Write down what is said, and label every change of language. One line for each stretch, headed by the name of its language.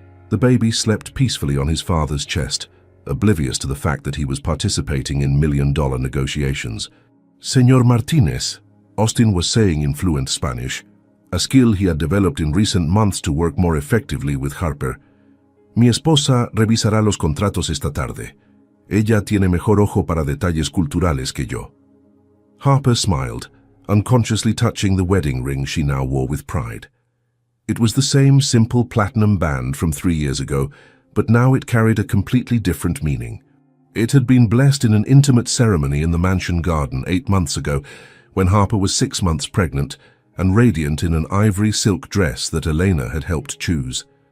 English: The baby slept peacefully on his father's chest, oblivious to the fact that he was participating in million-dollar negotiations. "Señor Martínez," Austin was saying in fluent Spanish, a skill he had developed in recent months to work more effectively with Harper.
Spanish: "Mi esposa revisará los contratos esta tarde. Ella tiene mejor ojo para detalles culturales que yo."
English: Harper smiled, unconsciously touching the wedding ring she now wore with pride. It was the same simple platinum band from 3 years ago, but now it carried a completely different meaning. It had been blessed in an intimate ceremony in the mansion garden 8 months ago, when Harper was 6 months pregnant and radiant in an ivory silk dress that Elena had helped choose.